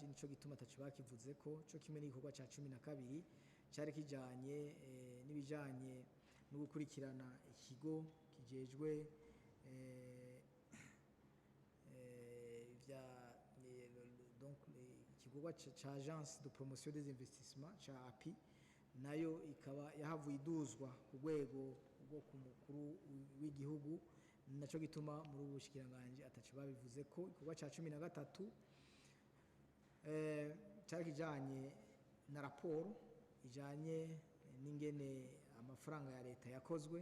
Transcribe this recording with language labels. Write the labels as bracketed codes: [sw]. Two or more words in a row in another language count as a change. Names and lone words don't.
[rn] Nico gituma atacu bakivuze ko cyo kimwe n'igikorwa ca 12 cyari kijanye n'ibijanye no gukurikirana ikigo kijejwe donc ikikorwa ca agence de promotion des investissements ca API, nayo ikaba yahavuye iduzwa ku rwego rwo ku mukuru w'igihugu. Naco gituma muri ubu bushikiranganje atacu babivuze ko. Igikorwa ca 13 cyari kijanye na raporo ijanye n'ingene amafaranga ya leta yakozwe.